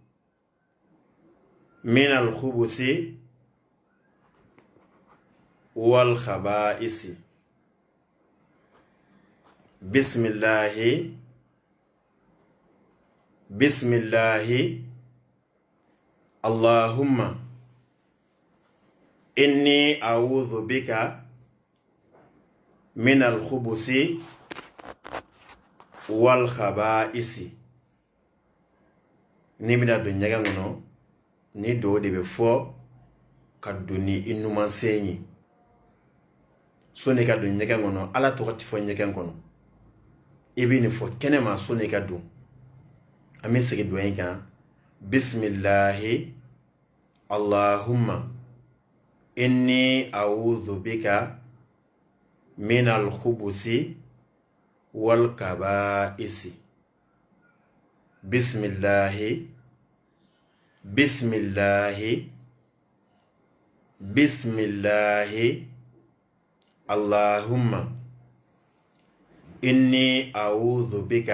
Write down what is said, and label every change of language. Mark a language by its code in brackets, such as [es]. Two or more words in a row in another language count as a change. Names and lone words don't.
[ar] من الخبث والخبائث بسم الله اللهم إني أعوذ بك من الخبث والخبائث [bm] ni bɛna don ɲɛgɛn kɔnɔ ni do de bɛ fɔ ka don ni i numansen ye soni ka don ɲɛgɛn kɔnɔ Ala tɔgɔ tɛ fɔ ɲɛgɛn kɔnɔ i bɛ nin fɔ kɛnɛma soni ka don an bɛ segin don in kan [ar] بسم الله اللهم إني أعوذ بك من الخبث والخبائث بسم الله اللهم إني أعوذ